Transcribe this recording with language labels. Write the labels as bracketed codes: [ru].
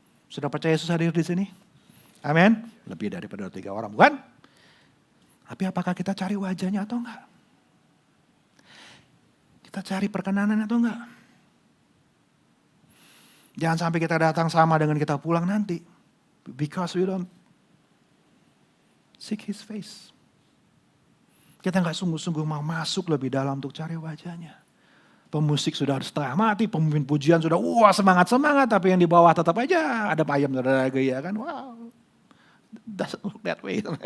[id] Sudah percaya Yesus hadir di sini? Amin. Lebih daripada 3 orang, bukan? Tapi apakah kita cari wajahnya atau enggak? Kita cari perkenanan atau enggak? Jangan sampai kita datang sama dengan kita pulang nanti. [en] Because we don't seek His face. [id] Kita enggak sungguh-sungguh mau masuk lebih dalam untuk cari wajahnya. Pemusik sudah setengah mati, pemimpin pujian sudah semangat-semangat. Tapi yang di bawah tetap aja ada payam saudara gaya kan. [en] Wow, doesn't look that way.